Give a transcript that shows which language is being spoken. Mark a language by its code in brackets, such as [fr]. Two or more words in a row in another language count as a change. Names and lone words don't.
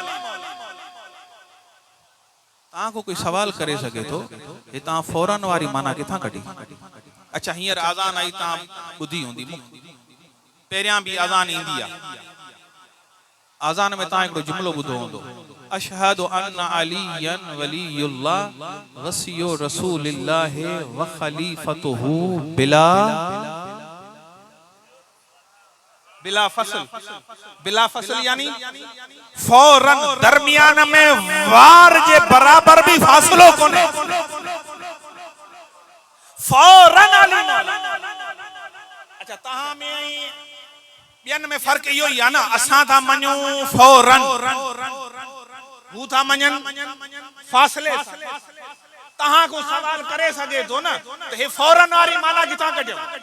[sd] तव्हां को कोई सवाल करे सके थो, हे तव्हां फौरन वारी माना किथां कढी? अच्छा, हींअर आज़ान आई, तव्हां ॿुधी हूंदी, पहिरियां भी आज़ान ईंदी आहे। आज़ान में तव्हां हिकिड़ो जुमिलो ॿुधो हूंदो, [ar] أشهد أن عليا ولي الله وصي رسول الله و خليفته بلا فصل. بلا فصل [sd] यानी फौरन, दरमियान में वार जे बराबर भी फासलो कोने, फौरन अली मौला। अच्छा, तहां में ॿियनि में फर्क इहो ई आहे न, असां था मञूं फौरन, हू था मञनि फासले। तहां को सवाल करे सके थो न त हे फौरन वारी माना किथां कढियो?